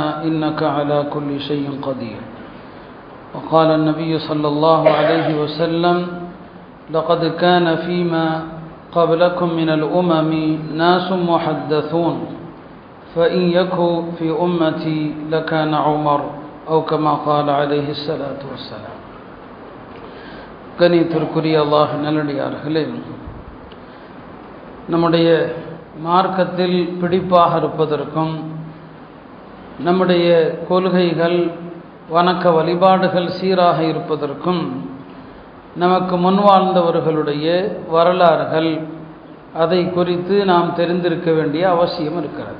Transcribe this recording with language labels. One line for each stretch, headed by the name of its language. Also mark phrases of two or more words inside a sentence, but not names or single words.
Arabic: إنك على كل شيء قدير وقال النبي صلى الله عليه وسلم لقد كان فيما قبلكم من الأمم ناس محدثون فإن يكن في أمتي لكان عمر أو كما قال عليه الصلاة والسلام
Tamil: கணியத்திற்குரிய அல்லாஹ் நல்லடியார்களே, நம்முடைய மார்க்கத்தில் பிடிப்பாக இருப்பதற்கும் நம்முடைய கொள்கைகள் வணக்க வழிபாடுகள் சீராக இருப்பதற்கும் நமக்கு முன்வாழ்ந்தவர்களுடைய வரலாறுகள் அதை குறித்து நாம் தெரிந்திருக்க வேண்டிய அவசியம் இருக்கிறது.